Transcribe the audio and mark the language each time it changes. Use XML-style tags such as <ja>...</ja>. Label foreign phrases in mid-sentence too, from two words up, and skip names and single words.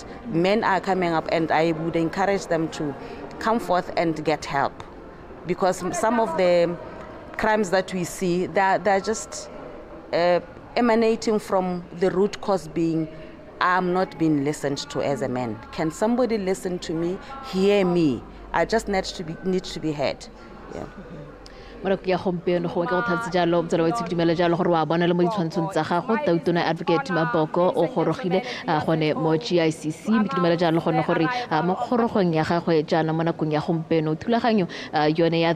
<en>Men are coming up, and I would encourage them to come forth and get help, because some of the crimes that we see, they're just emanating from the root cause being, I'm not being listened to as a man. Can somebody listen to me, hear me? I just need to be heard. Yeah.</en> <tn>Advocate Duma Boko o gorogile gone mo GICC mikidimela jalo gone gore mo gorogong ya gagwe jana mo nakong ya gompeno thulaganyo yone ya the</tn>